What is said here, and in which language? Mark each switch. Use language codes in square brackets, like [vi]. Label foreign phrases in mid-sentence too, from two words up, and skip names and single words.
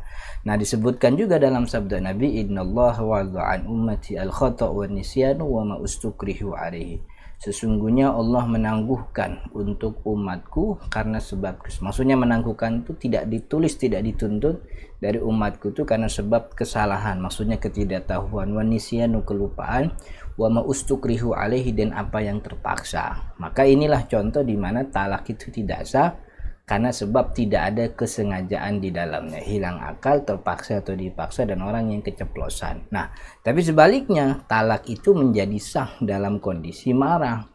[id] Nah, disebutkan juga dalam sabda Nabi, [ar] إن الله وضع عن أمتي الخطأ والنسيان وما استكرهوا عليه. [id] Sesungguhnya Allah menangguhkan untuk umatku karena sebab, maksudnya menangguhkan itu tidak ditulis, tidak dituntut dari umatku itu karena sebab kesalahan, maksudnya ketidaktahuan, [ar] والنسيان [id] kelupaan, [ar] وما استكرهوا عليه [id] dan apa yang terpaksa. Maka inilah contoh di mana talak itu tidak sah karena sebab tidak ada kesengajaan di dalamnya, hilang akal, terpaksa atau dipaksa, dan orang yang keceplosan. Nah, tapi sebaliknya talak itu menjadi sah dalam kondisi marah.